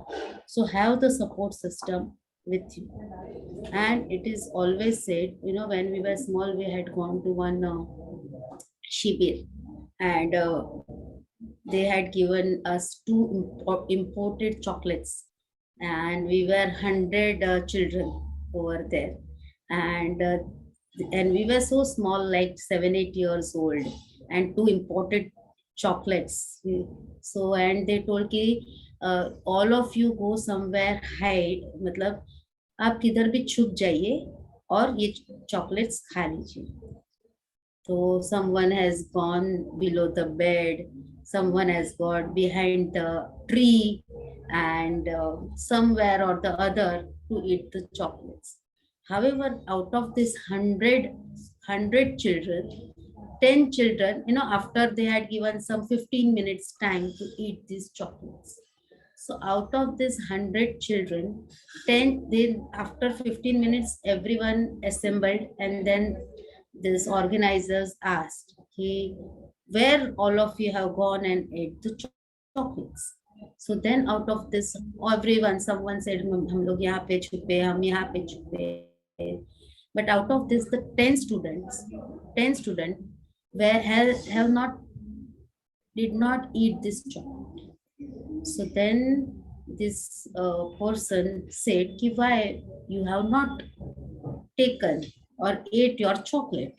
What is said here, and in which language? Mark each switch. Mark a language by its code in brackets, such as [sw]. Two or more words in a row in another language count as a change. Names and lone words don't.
[en] So have the support system with you. And it is always said, when we were small, we had gone to one shibir, and they had given us 2 imported chocolates, and we were 100 children over there, and we were so small, like 7-8 years old, and 2 imported chocolates. So and they told ki all of you go somewhere, hide, [hi] matlab आप किधर भी छुप जाइए और ये chocolates खा लीजिए. [en] So someone has gone below the bed, someone has got behind the tree, and somewhere or the other to eat the chocolates. However, out of this 100 children, 10 children, after they had given some 15 minutes time to eat these chocolates. So out of this 100 children, 10, then after 15 minutes, everyone assembled, and then these organizers asked, where all of you have gone and ate the chocolates? So then out of this, everyone, someone said, [hi] हम लोग यहाँ पे छुपे, हम यहाँ पे छुपे. [en] But out of this, the 10 students did not eat this chocolate. So then this person said, why you have not taken or ate your chocolate?